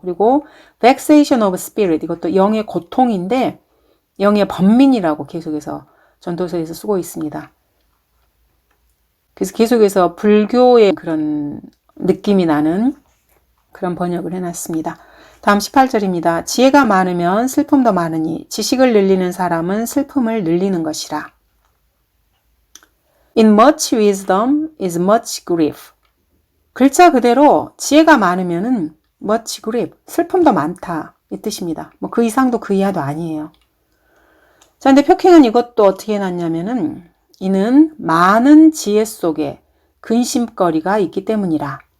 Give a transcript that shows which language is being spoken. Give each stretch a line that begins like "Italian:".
Korean: 그리고
English: vexation of spirit
Korean: 이것도 영의 고통인데 영의 번민이라고 계속해서 전도서에서 쓰고 있습니다. 그래서 계속해서 불교의 그런 느낌이 나는 그런 번역을 해놨습니다. 다음 18절입니다. 지혜가 많으면 슬픔도 많으니 지식을 늘리는 사람은 슬픔을 늘리는 것이라.
English: In much wisdom is much grief.
Korean: 글자 그대로 지혜가 많으면은
English: much grief,
Korean: 슬픔도 많다 이 뜻입니다. 뭐 그 이상도 그 이하도 아니에요. 자, 근데 표킹은 이것도 어떻게 해놨냐면은 이는 많은 지혜 속에 근심거리가 있기 때문이라.